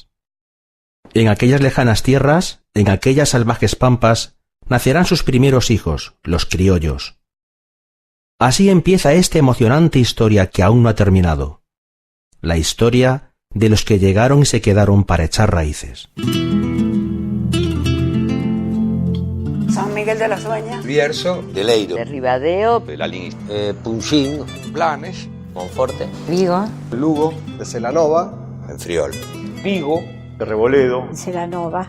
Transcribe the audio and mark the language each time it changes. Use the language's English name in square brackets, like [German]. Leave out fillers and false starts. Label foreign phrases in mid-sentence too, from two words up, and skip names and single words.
[Spanish] En aquellas lejanas tierras, en aquellas salvajes pampas, nacerán sus primeros hijos, los criollos. Así empieza esta emocionante historia que aún no ha terminado. La historia de los que llegaron y se quedaron para echar raíces. San Miguel de las Dueñas, Bierzo, de Leiro, de Ribadeo, de Lalín, Punxín, Blanes, Monforte, Vigo, Lugo, de Celanova, en Friol, Vigo, de Reboledo, Celanova,